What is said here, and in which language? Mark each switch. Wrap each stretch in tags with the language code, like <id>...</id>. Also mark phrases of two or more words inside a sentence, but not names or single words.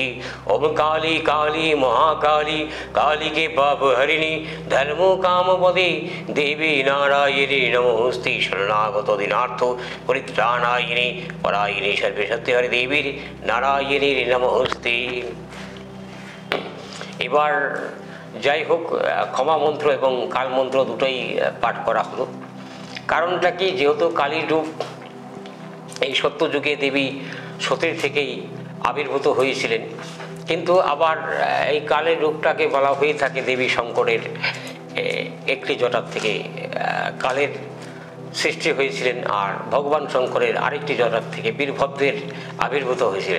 <sa>ॐ काली काली महाकाली काली के पाप हरिणी धर्मो कामपदे देवी नारायणी नमोस्ते। शरणागत दीनार्थ परित्राणायिनी परायिनी सर्वशक्ति हरि देवी नारायणी नमोस्ते।</sa> <bn>এবার যাই হোক, ক্ষমা মন্ত্র এবং কাল মন্ত্র দুটোই পাঠ করা হলো। কারণটা কি, যেহেতু কালীর রূপ এই সত্যযুগে দেবী সতীর থেকেই আবির্ভূত হয়েছিলেন, কিন্তু আবার এই কালের রূপটাকে বলা হয়ে থাকে দেবী শঙ্করের একটি জটার থেকে কালের সৃষ্টি হয়েছিলেন, আর ভগবান শঙ্করের আরেকটি জটার থেকে বীরভদ্রের আবির্ভূত হয়েছিলেন।</bn>